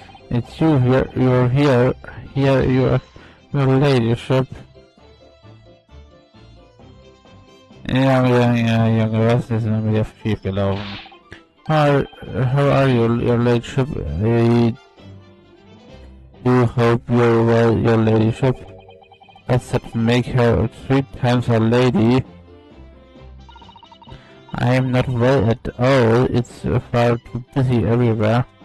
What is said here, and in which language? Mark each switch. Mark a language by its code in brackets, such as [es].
[en] It's you here, you're here, your ladyship. [de] Ja, was ist denn wieder schief gelaufen? [en] How are you, your ladyship? I do hope you're well, your ladyship. Does that make her 3 times a lady? I am not well at all, it's far too busy everywhere.